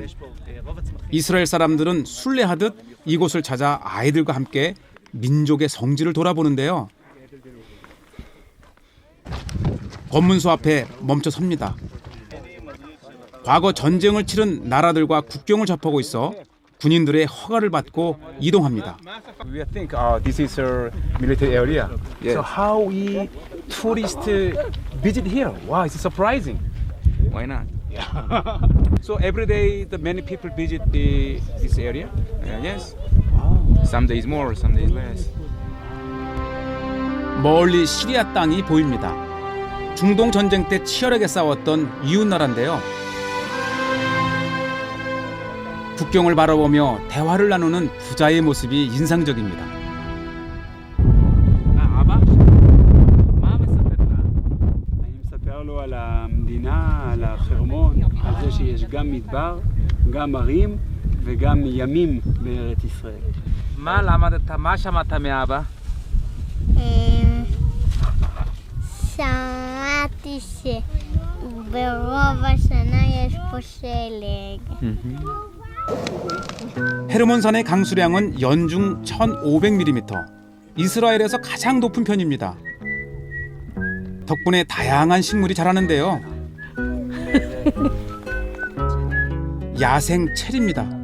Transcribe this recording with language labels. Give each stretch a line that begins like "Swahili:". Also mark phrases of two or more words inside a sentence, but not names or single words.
Korean: 이스라엘 사람들은 순례하듯 이곳을 찾아 아이들과 함께 민족의 성지를 돌아보는데요. 검문소 앞에 멈춰 섭니다. 과거 전쟁을 치른 나라들과 국경을 접하고 있어 군인들의 허가를 받고 이동합니다.
English: We think this is a military area. Yes. So how we tourists visit here? Wow, it's surprising. Why not? So every day, the many people visit this area. Yes. Some days more, some days less.
Korean: 멀리 시리아 땅이 보입니다. 중동 전쟁 때 치열하게 싸웠던 이웃 나라인데요. 국경을 바라보며 대화를 나누는 부자의 모습이 인상적입니다.
Hebrew: אני מספר לו על המדינה, על החרמון, על זה שיש גם מדבר, גם ערים וגם ימים בארץ ישראל. מה למדת? מה שמעת מאבא? שמעתי שברוב השנה יש פה שלג.
Korean: 헤르몬산의 강수량은 연중 1,500mm, 이스라엘에서 가장 높은 편입니다. 덕분에 다양한 식물이 자라는데요. 야생 체리입니다.